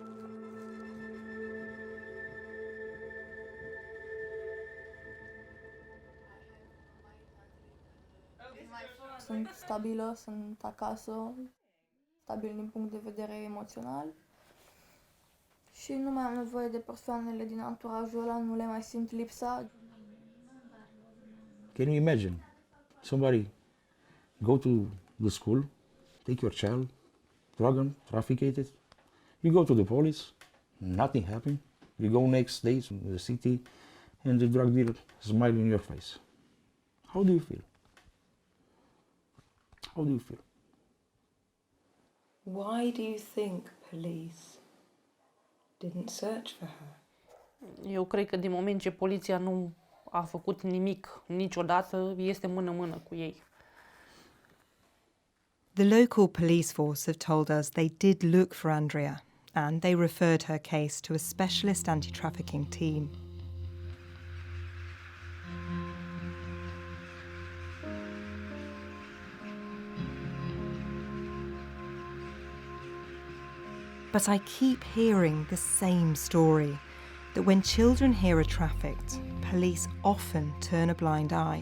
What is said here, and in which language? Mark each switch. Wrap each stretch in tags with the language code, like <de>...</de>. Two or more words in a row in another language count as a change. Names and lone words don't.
<ro>Sunt stabilă, sunt acasă, stabil din punct de vedere emoțional și nu mai am nevoie de persoanele din anturajul ăla, nu le mai simt lipsa.</ro> <en>Can you imagine somebody go to the school, take your child, drug him, traffic it, you go to the police, nothing happened, you go next day to the city and the drug dealer smile in your face. How do you feel? How do you feel? Why do you think police didn't search for her?</en> <ro>Eu cred că din moment ce poliția nu a făcut nimic niciodată, este mână-mână cu ei.</ro> <en>The local police force have told us they did look for Andrea and they referred her case to a specialist anti-trafficking team. But I keep hearing the same story, that when children here are trafficked, police often turn a blind eye.</en>